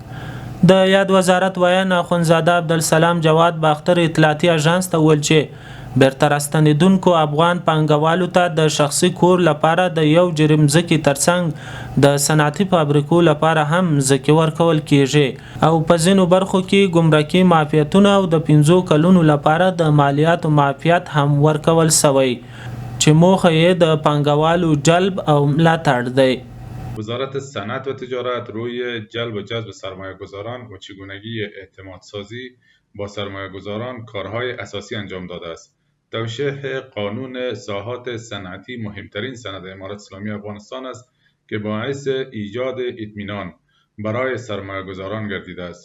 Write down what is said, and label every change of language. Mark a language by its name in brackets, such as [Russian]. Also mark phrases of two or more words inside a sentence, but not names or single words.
[Pashto] د یاد وزارت ویاند اخندزاده عبدالسلام جواد باختر اطلاعاتي اژانس ته وویل چې بیرته راستنېدونکو افغان پانګوالو ته د شخصي کور لپاره د یو جرم ځمکې ترڅنګ د صنعتي فابریکو لپاره هم ځمکې ورکول کیږي او په ځینو برخو کې ګمرکي معافیتونه او د 5 کلونو لپاره د مالیاتو معافیت هم ورکول شوی چې موخه یې د پانګوالو جلب او ملاتړ دی. [Persian] وزارت صنعت و تجارت روی جلب و جذب سرمایه گذاران و چگونگی اعتماد سازی با سرمایه گذاران کارهای اساسی انجام داده است. توشیح قانون ساحات صنعتی مهمترین سند امارت اسلامی افغانستان است که باعث ایجاد اطمینان برای سرمایه گذاران گردیده است.